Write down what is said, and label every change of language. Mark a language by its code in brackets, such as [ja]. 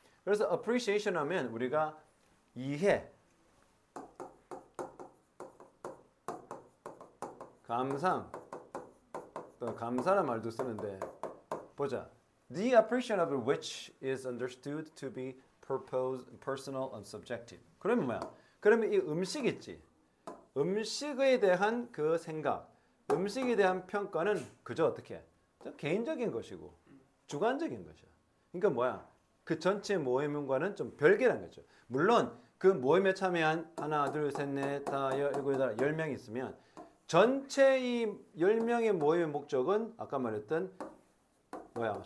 [ko] 그래서 appreciation 하면 우리가 이해, 감상, 또 감사라는 말도 쓰는데 보자. [en] The appreciation of which is understood to be personal and subjective. [ko] 그러면 뭐야? 그러면 이 음식 있지. 음식에 대한 그 생각, 음식에 대한 평가는 그저 어떻게? 좀 개인적인 것이고 주관적인 것이야. 그러니까 뭐야? 그 전체 모임과는 좀 별개란 거죠. 물론 그 모임에 참여한 하나, 둘, 셋, 넷, 다, 일곱, 여덟, 10명이 있으면 전체 이 10명의 모임의 목적은 아까 말했던 뭐야?